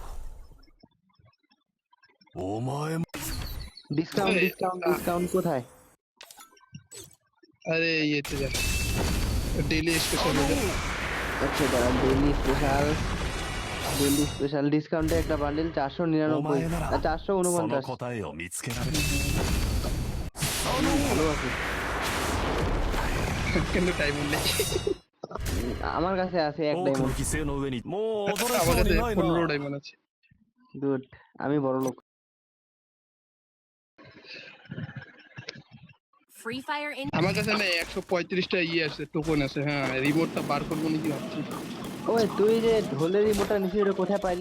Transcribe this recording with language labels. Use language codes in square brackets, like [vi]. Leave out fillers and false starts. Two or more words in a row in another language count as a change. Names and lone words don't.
[ja] お前も [bn] ডিসকাউন্ট এই, ডিসকাউন্ট ডিসকাউন্ট কোথায়? আরে ইয়েতে যা [en] daily special [bn] আচ্ছা দাঁড়া, [en] daily special discount-e [bn] একটা বান্ডেল 499 [ja] お前なら [bn] 449। [ja] その答えを見つけられる。 [bn] ভালো আছে। কিন্তু টাইম নেই আমার কাছে আছে এক [ja] 多くの [bn] ডায়মন্ড। [ja] 犠牲の上にもう踊れ [bn] আমার [ja] そう [bn] কাছে [ja] にない [bn] 15 [ja] な。 [bn] ডায়মন্ড আছে গুড, আমি বড় লোক। [en] Free Fire in [bn] আমার কাছে না 135টা ইয়ে আছে টোকন আছে হ্যাঁ রিমোটটা বার করবো নাকি ভাবছি ওই তুই যে ঢোলের রিমোটটা নিছিস ওটা কোথায় পাইলি?